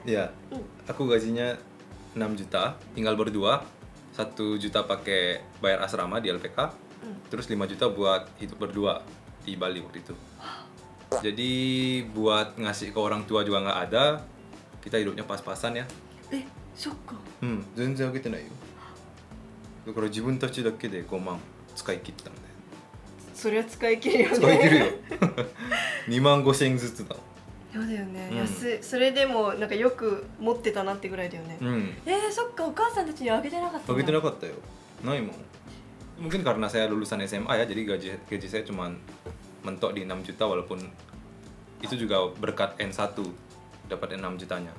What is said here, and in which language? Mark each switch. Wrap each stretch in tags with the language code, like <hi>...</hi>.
<id>Ya, aku gajinya 6 juta, tinggal berdua. 1 juta pakai bayar asrama di LPK, terus 5 juta buat hidup berdua di Bali waktu itu. Jadi buat ngasih ke orang tua juga nggak ada, kita hidupnya pas-pasan ya.</id> <ja>え、そっか。全然あげてないよ。だから自分たちだけで5万使い切ったんで。それは使い切るよね。使い切るよ。2万5千円ずつだ。そうだよね、うん安い。それでもなんかよく持ってたなってぐらいだよね。そっか、お母さんたちにあげてなかったんだ。あげてなかったよ。ないもん。</ja> <id>Mungkin karena saya lulusan SMA ya, jadi gaji saya cuma mentok di 6 juta walaupun itu juga berkat N1 dapat 6 jutanya.</id>